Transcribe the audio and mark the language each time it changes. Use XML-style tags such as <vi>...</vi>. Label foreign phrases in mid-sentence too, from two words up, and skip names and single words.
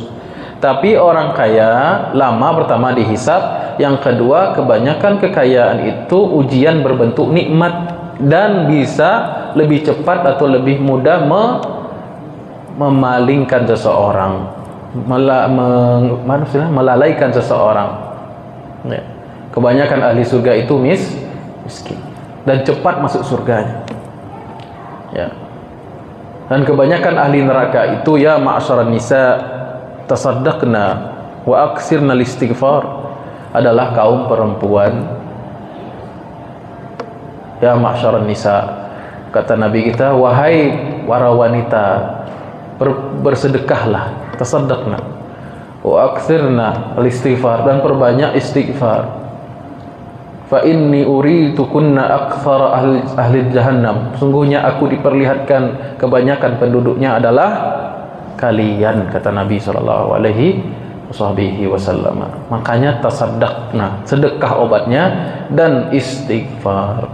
<id>Tapi orang kaya lama pertama dihisab, yang kedua kebanyakan kekayaan itu ujian berbentuk nikmat dan bisa lebih cepat atau lebih mudah memalingkan seseorang, melalaikan seseorang. Ya. Kebanyakan ahli surga itu miskin dan cepat masuk surganya. Ya. Dan kebanyakan ahli neraka itu</id> <ar>يا معشر النساء تصدقن وأكثرن الاستغفار,</ar> <id>adalah kaum perempuan.</id> <ar>يا معشر النساء,</ar> <id>kata Nabi kita, wahai para wanita, bersedekahlah,</id> <ar>تصدقن وأكثرن الاستغفار,</ar> <id>dan perbanyak istighfar.</id> <ar>فإني أريت كن أكثر أهل جهنم,</ar> <id>sungguhnya aku diperlihatkan kebanyakan penduduknya adalah kalian, kata Nabi</id> <ar>صلى الله عليه وسلم.</ar> <id>Makanya tasaddaqna, sedekah obatnya, dan istighfar.</id>